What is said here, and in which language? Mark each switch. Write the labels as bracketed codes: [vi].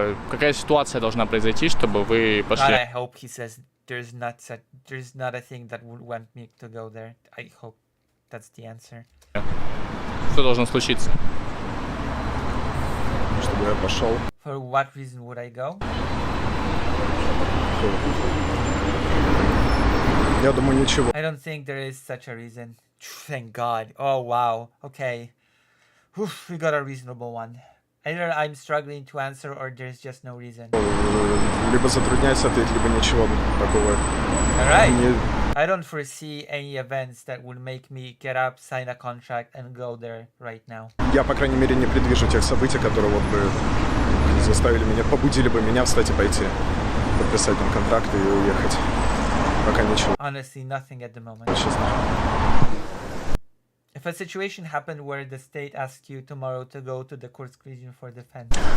[ru] какая ситуация должна произойти, чтобы вы [en] God, [ru] пошли? [en] I hope he says there's not a thing that would want me to go there. I hope that's the answer. [ru] Что должно случиться? Чтобы я пошел. [en] For what reason would I go? [ru] Я думаю, ничего. [en] I don't think there is such a reason. Thank God. Oh wow. Okay. Oof, we got a reasonable one. Either I'm struggling to answer or there's just no reason. [ru] Либо затрудняюсь ответить, либо ничего такого. [en] Alright. I don't foresee any events that would make me get up, sign a contract, and go there right now. [ru] Я, по крайней мере, не предвижу тех событий, которые вот бы заставили меня, побудили бы меня встать и пойти, подписать там контракт и уехать. Пока ничего. [en] Honestly, nothing at the moment. [ru] Честно. [en] If a situation happened where the state asks you tomorrow to go to the Kursk region for defense,